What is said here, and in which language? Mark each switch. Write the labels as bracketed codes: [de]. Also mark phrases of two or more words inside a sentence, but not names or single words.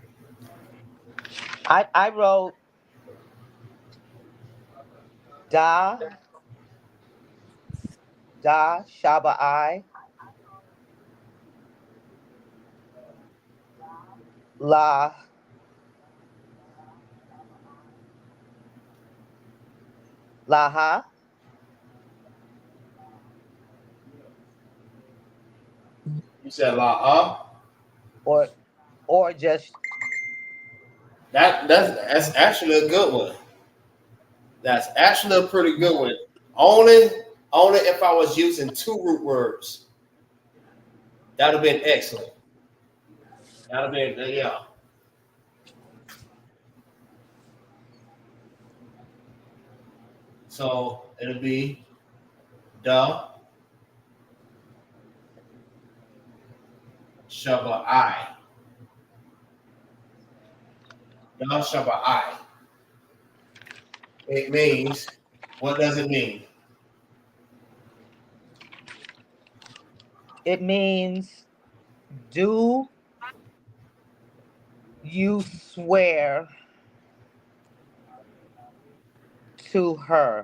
[en] I wrote da shaba I la laha You said la or just that's actually a good one. That's actually a pretty good one. Only if I was using two root words. That'd have been excellent. That'd have been yeah. So it'll be da shaba I. Da shaba I. It means, what does it mean? it means do you swear to her?